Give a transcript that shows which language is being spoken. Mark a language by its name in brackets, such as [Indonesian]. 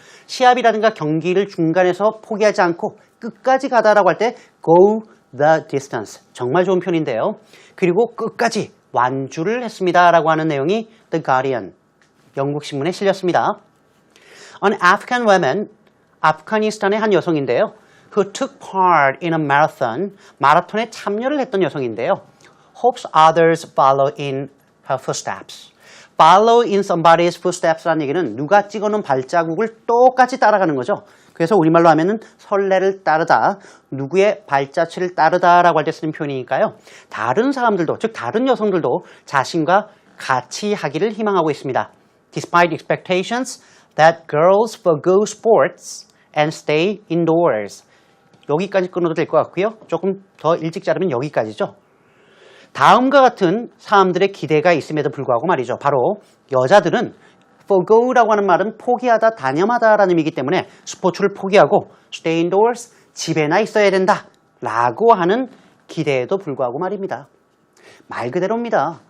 [Korean] 시합이라든가 경기를 중간에서 포기하지 않고 끝까지 가다라고 할 때 [English] go the distance, [Korean] 정말 좋은 표현인데요. 그리고 끝까지 완주를 했습니다 라고 하는 내용이 The Guardian, 영국 신문에 실렸습니다. [English] An Afghan woman, [Korean] 아프가니스탄의 한 여성인데요. [English] Who took part in a marathon, [Korean] 마라톤에 참여를 했던 여성인데요. [English] Hopes others follow in her footsteps. Follow in somebody's footsteps [Korean] 라는 얘기는 누가 찍어놓은 발자국을 똑같이 따라가는 거죠. 그래서 우리말로 하면은 선례를 따르다, 누구의 발자취를 따르다라고 할 때 쓰는 표현이니까요. 다른 사람들도, 즉 다른 여성들도 자신과 같이 하기를 희망하고 있습니다. [English] Despite expectations that girls forgo sports and stay indoors. [Korean] 여기까지 끊어도 될 것 같고요. 조금 더 일찍 자르면 여기까지죠. 다음과 같은 사람들의 기대가 있음에도 불구하고 말이죠. 바로 여자들은 forgo라고 하는 말은 포기하다, 단념하다라는 의미이기 때문에 스포츠를 포기하고 [English] stay indoors, [Korean] 집에나 있어야 된다 라고 하는 기대에도 불구하고 말입니다. 말 그대로입니다.